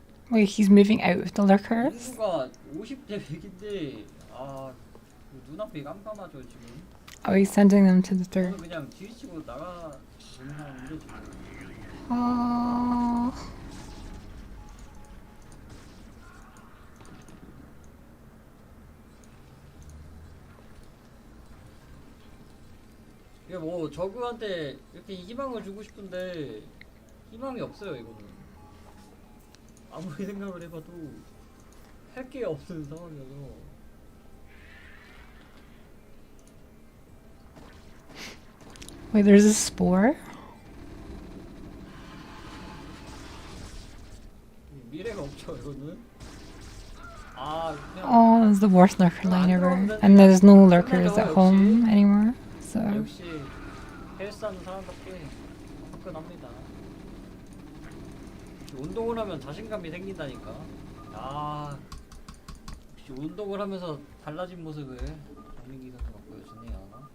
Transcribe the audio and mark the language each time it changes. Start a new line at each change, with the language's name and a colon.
English: Wait, he's moving out of the lurkers?
Korean: 인수가 50대 100인데 눈앞이 깜깜하죠 지금.
English: Oh, he's sending them to the
Korean: 저는 그냥 뒤치고 나가 보는 사람인데 지금.
English: Oh.
Korean: 이게 뭐 저그한테 이렇게 희망을 주고 싶은데 희망이 없어요 이거는. 아무리 생각을 해봐도 할 게 없는 상황이어서.
English: Wait, there's a spore?
Korean: 미래가 없죠 이거는. 아 그냥
English: Oh, it's the worst lurker line ever. And there's no lurkers at home anymore. So
Korean: 역시 헬스하는 사람답게 화끈합니다. 운동을 하면 자신감이 생긴다니까. 아 역시 운동을 하면서 달라진 모습을 정민기 선수가 보여주네요.